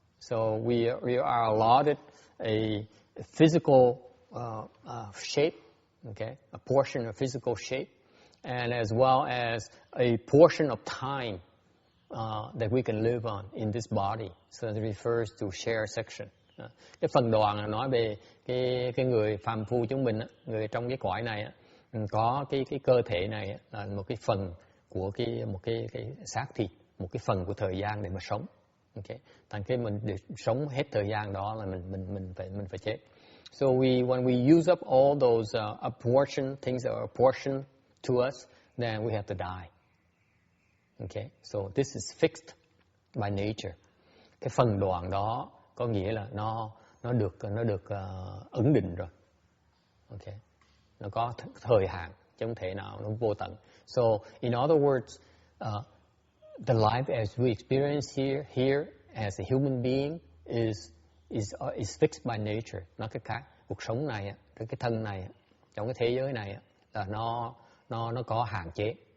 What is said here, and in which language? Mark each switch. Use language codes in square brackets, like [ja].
[en] So we are allotted a physical shape, okay, a portion of physical shape, and as well as a portion of time that we can live on in this body. So it refers to share section. [vi] Cái phần đoạn là nói về cái người phàm phu chúng mình, người trong cái cõi này có cái cơ thể này là một cái phần của một cái xác thịt, một cái phần của thời gian để mà sống. Okay. Thành cái mình để sống hết thời gian đó là mình phải chết. [en] So when we use up all those apportioned things that are apportioned to us, then we have to die. Okay. So this is fixed by nature. [vi] Cái phần đoạn đó có nghĩa là nó được ấn định rồi. Okay. Nó có thời hạn, chứ không thể nào nó vô tận. [en] So in other words, the life as we experience here as a human being is fixed by nature. [vi] Nói cách khác, cuộc sống này, cái thân này, trong cái thế giới này là nó có hạn chế.